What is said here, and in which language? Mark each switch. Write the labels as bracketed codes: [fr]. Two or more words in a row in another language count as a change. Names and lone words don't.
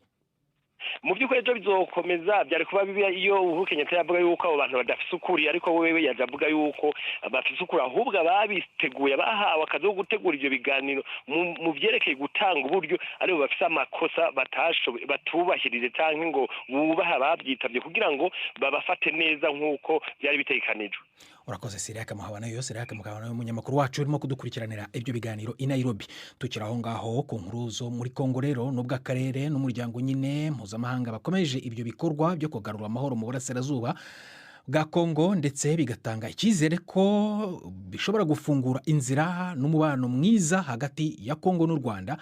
[rn] Mu by'ukuri ejo bizokomeza byari kuba bibi iyo Uhuru Kenyatta yavuga yuko abo bantu badafise ukuri, ariko wewe yajavuga yuko bafise ukuri ahubwo ababiteguye bahawe akazi ko gutegura ivyo biganiro mu vyerekeye gutanga uburyo aribo bafise amakosa batubahirije canke ngo bubaha babyitavye kugira ngo babafate neza nk'uko byari bitekanijwe. [rw] Urakoze Siriaka Muhabana umunyamakuru wacu urimo kudukurikiranira ibyo biganiro i Nairobi. Tukiraho ngaho ku nkuru zo muri Kongo rero n'ubwo akarere n'umuryango nyine mpuzamahanga bakomeje ibyo bikorwa byo kugarura amahoro mu burasirazuba bwa Kongo, ndetse bigatanga icyizere ko bishobora gufungura inzira n'umubano mwiza hagati ya Kongo n'u Rwanda.